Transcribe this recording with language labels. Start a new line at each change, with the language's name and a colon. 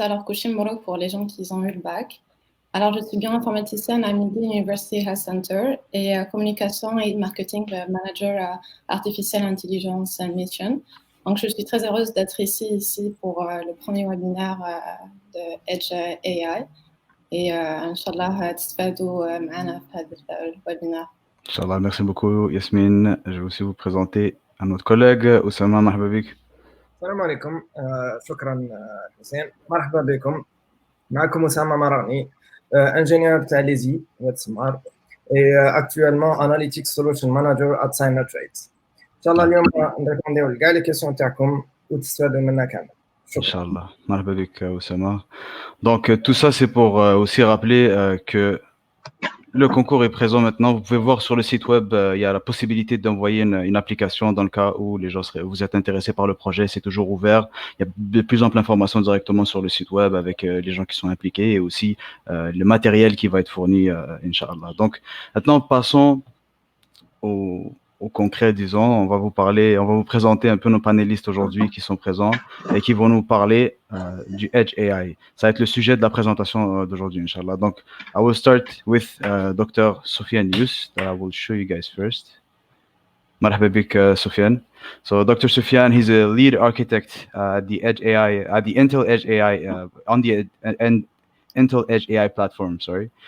French: Alors, Kushim Murdoch pour les gens qui ont eu le bac. Alors, je suis bioinformaticienne à Universite Health Center et communication et marketing manager à Artificial Intelligence and Mission. Donc, je suis très heureuse d'être ici pour le premier webinaire de Edge AI.
Arabic: Et Inch'Allah, تستفادوا معنا في هذا الويبينار.
French: Inch'Allah, merci beaucoup, Yasmine. Je vais aussi vous présenter un autre collègue, Oussama Mahbabik.
Arabic: السلام عليكم شكرا حسين مرحبا بكم معكم أسامة مراني ingénieur تاع ليزي واتسمار
French: et actuellement
English: analytics solution manager at Signer Trades.
Arabic: ان شاء الله اليوم نريبونديو لكاع لي كيسيون تاعكم وتستفادوا منها كامل. Inch'Allah. Marhaba bik, Oussama.
French: Donc tout ça c'est pour aussi rappeler que le concours est présent maintenant. Vous pouvez voir sur le site web, il y a la possibilité d'envoyer une application dans le cas où vous êtes intéressé par le projet. C'est toujours ouvert. Il y a de plus amples informations directement sur le site web avec les gens qui sont impliqués et aussi le matériel qui va être fourni, Inch'Allah. Donc maintenant, passons au concret, disons. On va vous présenter un peu nos panélistes aujourd'hui qui sont présents et qui vont nous parler du Edge AI. Ça va être le sujet de la présentation d'aujourd'hui, Inch'Allah.
English: Donc, I will start with Dr. Sofiane that I will show you guys first.
Arabic: Marhaba bik,
English: Sofiane. So, Dr. Sofiane, he's a lead architect at the Edge AI, at the Intel Edge AI, on the Intel Edge AI platform, sorry.